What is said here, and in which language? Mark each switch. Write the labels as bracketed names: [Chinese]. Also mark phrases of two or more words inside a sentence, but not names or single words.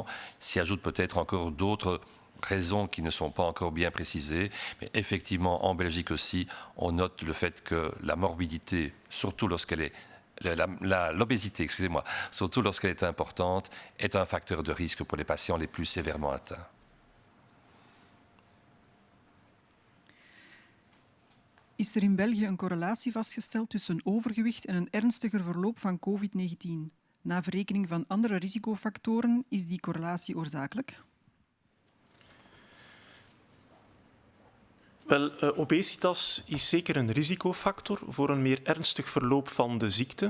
[French] S'y ajoutent peut-être encore d'autres raisons qui ne sont pas encore bien précisées, mais effectivement en Belgique aussi, on note le fait que la morbidité, surtout lorsqu'elle est l'obésité, excusez-moi, surtout lorsqu'elle est importante, est un facteur de risque pour les patients les plus sévèrement atteints. [Dutch] Is er in België een correlatie vastgesteld tussen overgewicht en een ernstiger verloop van COVID-19? Na verrekening van andere risicofactoren is die correlatie oorzakelijk? Wel, obesitas is zeker een risicofactor voor een meer ernstig verloop van de ziekte.